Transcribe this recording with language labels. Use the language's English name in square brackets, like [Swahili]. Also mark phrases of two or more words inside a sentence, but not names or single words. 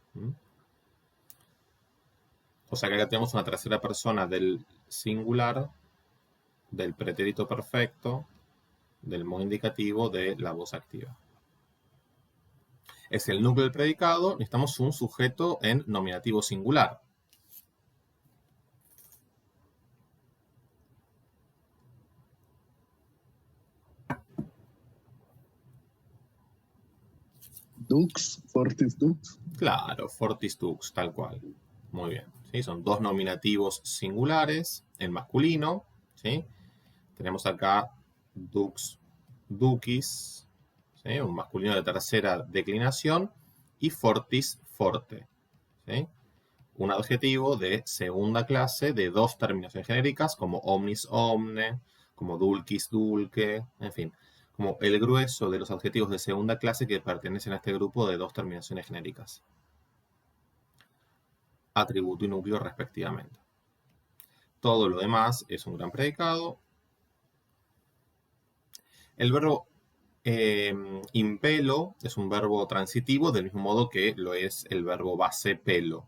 [Spanish] O sea que acá tenemos una tercera persona del singular, del pretérito perfecto, del modo indicativo, de la voz activa. Es el núcleo del predicado, necesitamos un sujeto en nominativo singular. [Latin] Dux, fortis dux. [Spanish] Claro, [Latin] fortis dux, [Spanish] tal cual. Muy bien. ¿Sí? Son dos nominativos singulares en masculino. ¿Sí? Tenemos acá [Latin] dux, ducis, [Spanish] ¿sí? Un masculino de tercera declinación, y [Latin] fortis, forte. [Spanish] ¿Sí? Un adjetivo de segunda clase de dos terminaciones genéricas, como [Latin] omnis, omne, [Spanish] como [Latin] dulcis, dulce, [Spanish] en fin, como el grueso de los adjetivos de segunda clase que pertenecen a este grupo de dos terminaciones genéricas. Atributo y núcleo respectivamente. Todo lo demás es un gran predicado. El verbo impelo es un verbo transitivo, del mismo modo que lo es el verbo base pelo.